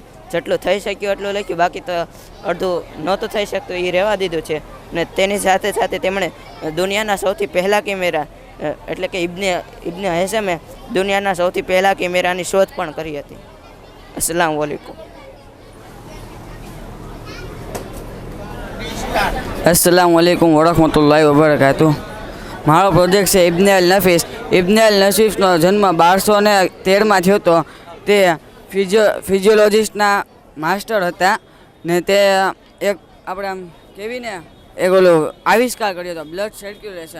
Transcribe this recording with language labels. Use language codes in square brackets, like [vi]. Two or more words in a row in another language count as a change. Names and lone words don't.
[gu] જેટલું થઈ શક્યું એટલું લખ્યું, બાકી તો અડધું નહોતું થઈ શકતું એ રહેવા દીધું છે. અને તેની સાથે સાથે તેમણે દુનિયાના સૌથી પહેલાં કેમેરા એટલે કે ઇબ્ને હૈસમે દુનિયાના સૌથી પહેલાં કેમેરાની શોધ પણ કરી હતી. [ar] السلام عليكم. السلام عليكم ورحمة الله وبركاته. [gu] મારો પ્રોજેક્ટ છે ઇબ્ને અલ નફીસ. ઇબ્ને અલ નફીસનો જન્મ 1213માં થયો હતો. તે ફિઝિયોલોજિસ્ટના માસ્ટર હતા ને તે એક આપણે આમ કહેવીને એક ઓલો આવિષ્કાર કર્યો હતો [en] blood circulation.